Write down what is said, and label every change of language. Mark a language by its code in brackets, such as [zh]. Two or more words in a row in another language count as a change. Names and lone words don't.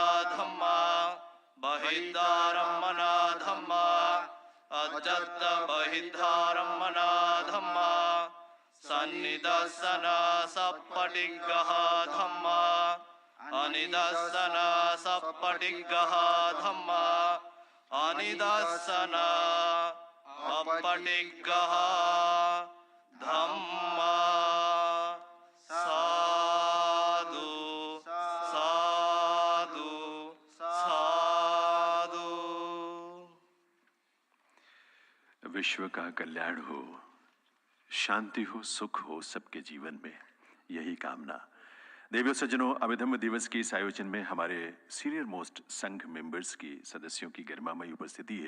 [pi] धम्म बहिद्धारम्मना धम्म अज्जत्त बहिद्धारम्मना धम्म सन्निदर्शन सप्पटिग्गः धम्म अनिदर्शन सप्पटिग्गः धम्म अनिदर्शन अपटिग्गः धम्म साधु साधु साधु। [hi] विश्व का कल्याण हो, शांति हो, सुख हो सबके जीवन में, यही कामना। देवियों सज्जनों, अभिधम्म दिवस के इस आयोजन में हमारे [en] senior most [hi] संघ मेंबर्स की सदस्यों की गरिमामयी उपस्थिति है।